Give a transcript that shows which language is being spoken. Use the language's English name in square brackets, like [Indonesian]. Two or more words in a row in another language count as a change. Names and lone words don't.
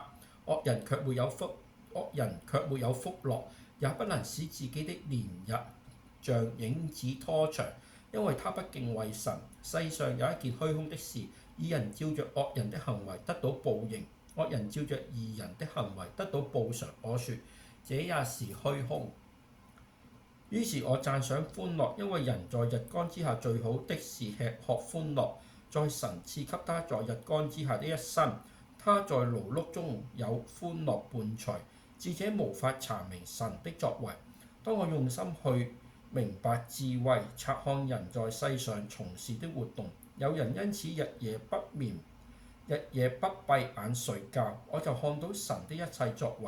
[Chinese] 惡人卻沒有福樂，也不能使自己的年日像影子拖長，因為他不敬畏神。世上有一件虛空的事，義人照着惡人的行為得到報應，惡人照着義人的行為得到報償。我說這也是虛空。於是我讚賞歡樂，因為人在日光之下最好的是吃喝歡樂。在神賜給他在日光之下的一生，他在勞碌中有歡樂伴隨。智者無法查明神的作為。當我用心去明白智慧，察看人在世上從事的活動，有人因此日夜不閉眼睡覺，我就看到神的一切作為。